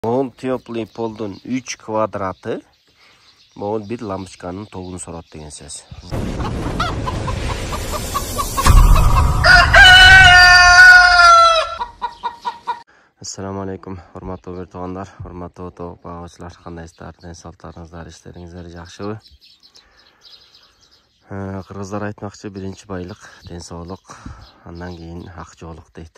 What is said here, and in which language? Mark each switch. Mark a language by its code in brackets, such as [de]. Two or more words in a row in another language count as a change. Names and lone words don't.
[kk] Бұл [ru] теплый полдың [kk] 3 квадраты бұл бір лампочканың тогын сорат деген сөз. [ar] السلام عليكم, [ky] урматтуу бир туугандар, урматтуу топ багуучулар, кандайсыздар? Денсаулыктарыңыздар, иштериңиздер жакшыбы? Кыргыздар айтмакчы, биринчи байлык денсаулык, андан кийин ак жоолук дейт.